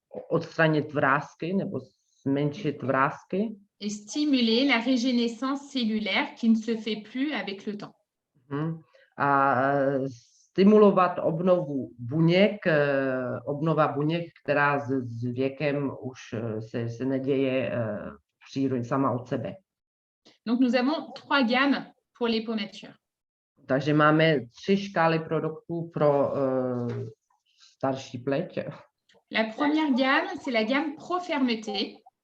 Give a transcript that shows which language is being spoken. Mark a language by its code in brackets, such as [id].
[cs] Odstranit vrásky nebo zmenšit vrásky. [fr] Et stimuler la régénérescence cellulaire qui ne se fait plus avec le temps. [cs] A stimulovat obnovu buněk, obnova buněk, která s věkem už se neděje sama od sebe. [fr] Donc nous avons 3 gammes pour les pommatures. [cs] Takže máme 3 škály produktů pro starší pleť. [fr] La première gamme, c'est la gamme Pro Fermeté.